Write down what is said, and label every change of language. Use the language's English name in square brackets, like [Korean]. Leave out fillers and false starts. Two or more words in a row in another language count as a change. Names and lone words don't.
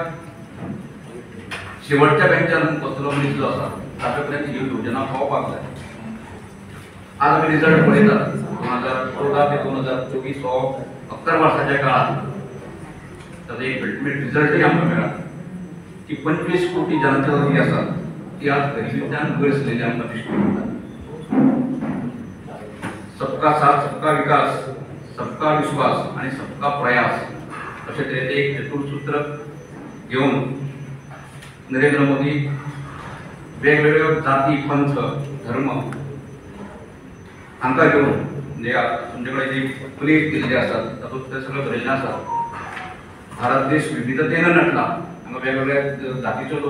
[Konkani] शेवटच्या बेंचार बसलेलो मनीस जो आसा ताचे पर्यंत ही योजना पावपाक जाय आज आमी रिजल्ट पळयतात 2014 ते 2024 हो 11 वर्साच्या काळात ताचो एक [English] ultimate result [Konkani] आमकां मेळ्ळा की 25 कोटी जनता जी आसा ती आज गरिबींतल्यान वयर सरलेली आमकां दिश्टी पडटा [Hindi] सबका साथ सबका विकास सबका विश्वास [Konkani] आणि [Hindi] सबका प्रयास [Konkani] अशें तरेचें एक चतुर्सूत्र घेवन नरेंद्र मोदी वेगवेगळ्यो जाती पंथ धर्म हांकां घेवन म्हणजे तुमचे कडेन जी प्लेट दिल्ली आसात तातूंत तें सगळें बरयल्लें आसा भारत देश विविधतेन नटला हांगा वेगवेगळ्या जातीचे लोक